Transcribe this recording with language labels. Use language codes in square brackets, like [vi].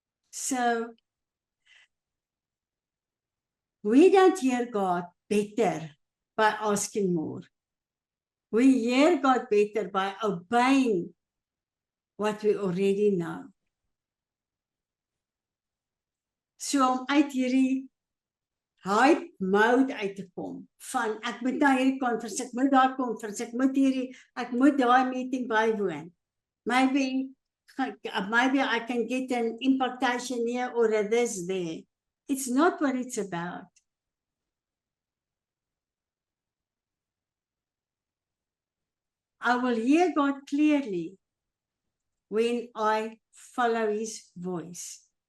[en] So we don't hear God better by asking more. We hear God better by obeying what we already know. [af] So om uit hierdie hype mode uit te kom van ek moet na hierdie conference, ek moet daar conference, ek moet daai meeting bywoon. [en] Maybe I can get an impartation here or a this there. It's not what it's about. I will hear God clearly when I follow his voice.